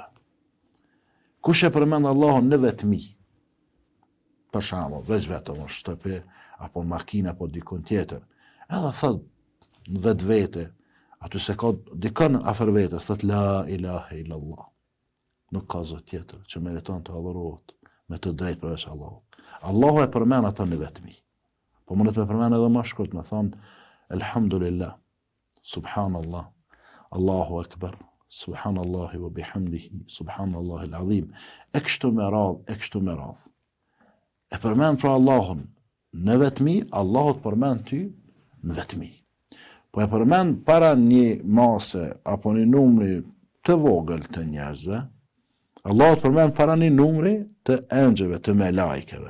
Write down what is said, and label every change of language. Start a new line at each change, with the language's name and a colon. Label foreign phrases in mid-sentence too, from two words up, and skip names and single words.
Albanian: Kush e përmend Allahun në vetmi, për shembull, veç vetëm në shtëpi, apo në makinë, apo dikun tjetër, edhe thot në vetvete, aty se ka dikën afër vetes, thot
Arabic: لا إله إلا الله.
Albanian: Nuk ka zot tjetër që meriton të adhurohet me të drejtë përveç Allahut. Allahu e përmend ato në vetmi. Po mundet me përmend edhe më shkurt, me thon elhamdulillah,
Arabic: سبحان الله، الله أكبر، سبحان الله وبحمده، سبحان الله العظيم.
Albanian: E kështu me radh. E përmend pra Allahun në vetmi, Allahu të përmend ty në vetmi. Po e përmend para një mase apo një numri të vogël të njerëzve, Allahu të përmend para një numri të engjëve, të melajkeve.